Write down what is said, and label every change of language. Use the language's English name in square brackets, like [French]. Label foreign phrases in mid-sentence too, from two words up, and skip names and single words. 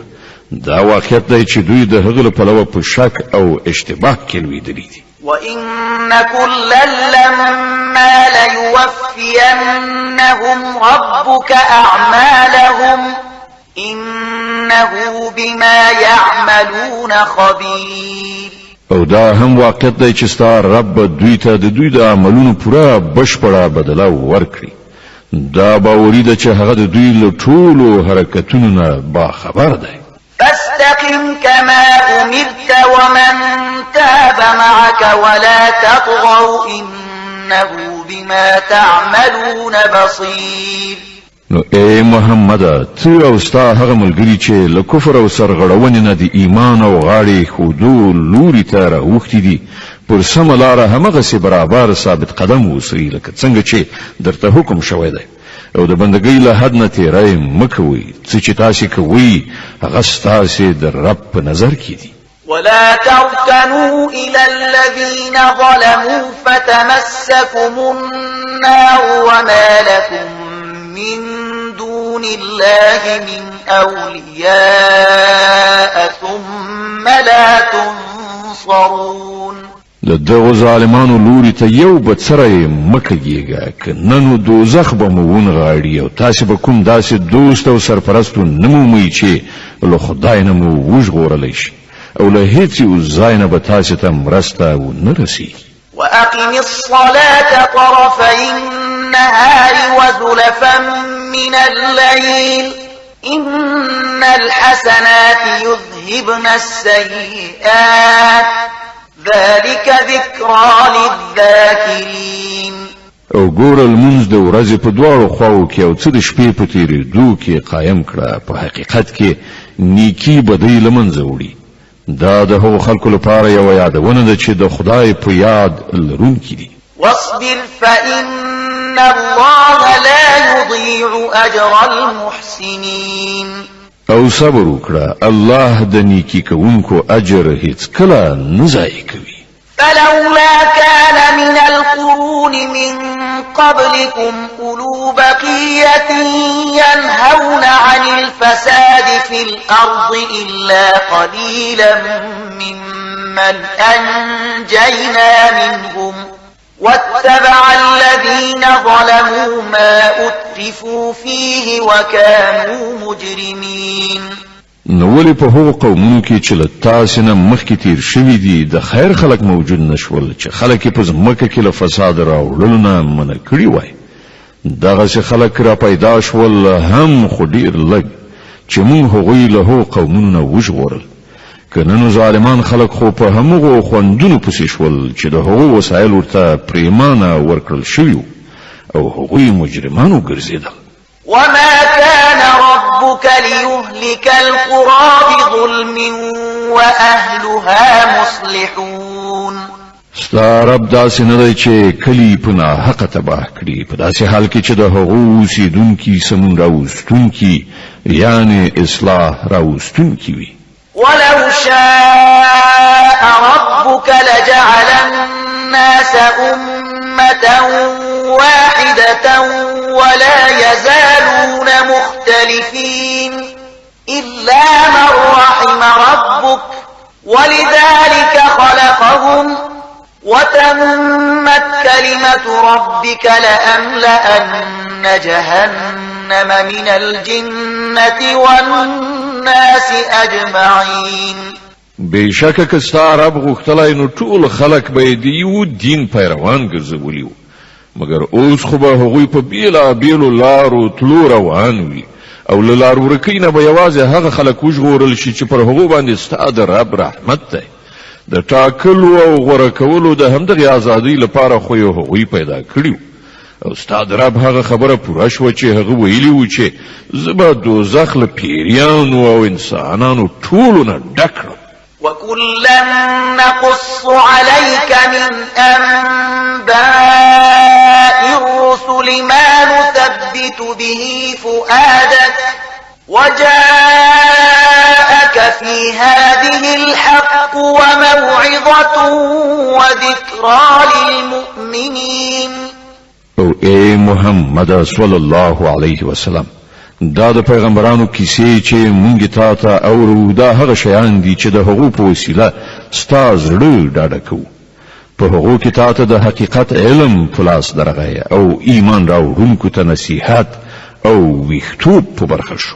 [Pashto] دا واقعیت دی چې دوی د هغه له پلوه په شک او اشتباه کې لوېدلي دي. [Arabic] وَإِنَّ كُلًّا لَّمَّا لَيُوَفِّيَنَّهُمْ رَبُّكَ أَعْمَالَهُمْ إِنَّهُ بِمَا يَعْمَلُونَ خَبِيرٌ. [Pashto] او دا هم واقعیت دی چې ستا رب دوی ته د دوی د عملونو پوره بشپړه بدله ورکړي. دا باوري ده چې هغه د دوی له ټولو حرکتونو نه باخبر دی. [Arabic] فاستقم كما أمرت ومن تاب معك ولا تطغوا إنه بما تعملون بصير. [Pashto] نو اے محمد ته او ستا هغه ملګری چې له کفر او سرغړونې نه د ایمان او غاړې ښودو لوري ته راوښتي دي پر سمه لاره همغسې برابر ثابت قدم اوسئ لکه څنګه چې درته حکم شوی دی او د بندګۍ له حد نه تیری مه کوئ. څه چې تاسې کوئ هغه ستاسې د رب په نظر کې دي. [Arabic] ولا تركنوا إلى الذين ظلموا فتمسكم النار وما لكم من دون الله من أولياء ثم لا تنصرون. [Pashto] د دغو ظالمانو لوري ته یو بڅری مکهږي که نن دوزخ به مو ونغاړي او تاسو به کوم داسې دوست او سرپرستو نمومئ چې له خدای نه مو وژغورلی شي او له هیڅ یو ځای نه به تاسو ته مرسته ونه رسیږي. [Arabic] وأقم الصلاة طرفي النهار وزلفا من الليل إن الحسنات يذهبن السيئات ذلك ذكرى للذاكرين. [Pashto] او ګوره لمونځ د ورځې په دواړو خواو کې او څه د شپې په تېرېدو کې قایم کړه په حقیقت کې نیکي بدۍ له منځه وړي. دا د هغو خلکو لپاره یوه یادونه ده چې د خدای په یاد لرونکي دي. [Arabic] واصبر فإن الله لا يضيع أجر المحسنين. [Pashto] او صبر وکړه الله د نیکی کوونکو اجر هیڅ کله نه ضایع کوي. [Arabic] فلولا كان من القرون من قبلكم أولو بقية ينهون عن الفساد في الأرض إلا قليلا ممن أنجينا منهم واتبع الذين ظلموا ما أترفوا فيه وكانوا مجرمين. [Pashto] نو ولې په هغو قومونو کې چې له تاسې نه مخکې تیر شوي دي د خیر خلک موجود نشول چې خلک یې په ځمکه کې له فساد راوړلو نه منع کړي وای. دغسې خلک را پیدا شول هم خو ډېر لږ چې موږ هغوی له هغو قومونو نه وژغورل. که نن ظالمان خلک خو په همغو خوندونو پسې شول چې د هغو وسایل ورته پرېمانه ورکړل شوي او هغوی مجرمان وګرځېدل. [Arabic] وما كان ربك ليهلك القرى بظلم وأهلها مصلحون. [Pashto] ستا رب داسې نه دی چې کلي په ناحقه تباه کړي په داسې حال کې چې د هغو اوسېدونکي سمون راوستونکي یعنې اصلاح راوستونکي وي. [Arabic] ولو شاء ربك لجعل الناس أمة واحدة ولا يزالون مختلفين إلا من رحم ربك ولذلك خلقهم وتمت كلمة ربك لأملأن جهنم من الجنة والناس أجمعين. [Pashto] بشکه که ستا رب غوښتلی نو ټول خلک به د یو دین پیروان ګرځولي وو مګر اوس خو به هغوی په بیلابیلو لارو تلو روان وي او له لار ورکۍ نه به یوازې هغه خلک وژغورل شي چې پر هغو باندې ستا د رب رحمت دی. د ټاکلو او غوره کولو د همدغې ازادۍ لپاره خو یې هغوی پیدا کړي او ستا د رب هغه خبره پوره شوه چې هغه ویلي و چې زه به دوزخ له پیریانو او انسانانو ټولو نه ډک کړم. [Arabic] وكلا نقص عليك من أنباء الرسل ما نثبت به فؤادك وجاءك في هذه الحق وموعظة وذكرى للمؤمنين. [Pashto] او اے محمد [Arabic] صلی الله علیه وسلم، [Pashto] دا د پیغمبرانو کیسې چې مونږ تا ته اورو دا هغه شیان دي چې د هغو په وسیله ستا زړه ډاډه کوو. په هغو کې تا ته د حقیقت علم په لاس درغی او ایمان راوړونکو ته نصیحت او ویښتوب په برخه شو.